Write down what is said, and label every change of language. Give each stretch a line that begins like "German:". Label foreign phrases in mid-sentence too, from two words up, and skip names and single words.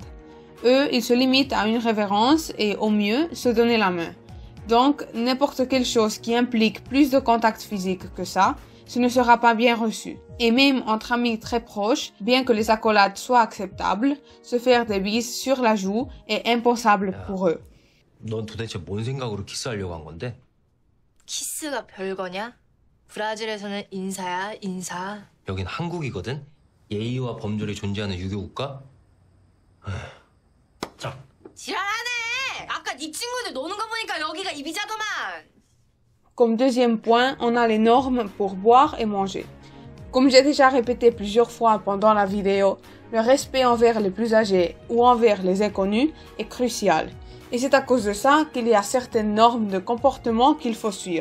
French: Eux, ils se limitent à une révérence et, au mieux, se donner la main. Donc, n'importe quelle chose qui implique plus de contact physique que ça, ce ne sera pas bien reçu. Et même entre amis très proches, bien que les accolades soient acceptables, se faire des bises sur la joue est impensable pour eux.
Korean: 넌 도대체 뭔 생각으로 키스하려고 한 건데? 키스가 별거냐? 브라질에서는 인사야, 인사. 여긴 한국이거든? 예의와 범절이 존재하는 유교국가? 자. 지랄하네! 아까 네 친구들 노는 거 보니까 여기가 이비자더만!
French: Comme deuxième point, on a les normes pour boire et manger. Comme j'ai déjà répété plusieurs fois pendant la vidéo, le respect envers les plus âgés ou envers les inconnus est crucial. Et c'est à cause de ça qu'il y a certaines normes de comportement qu'il faut suivre.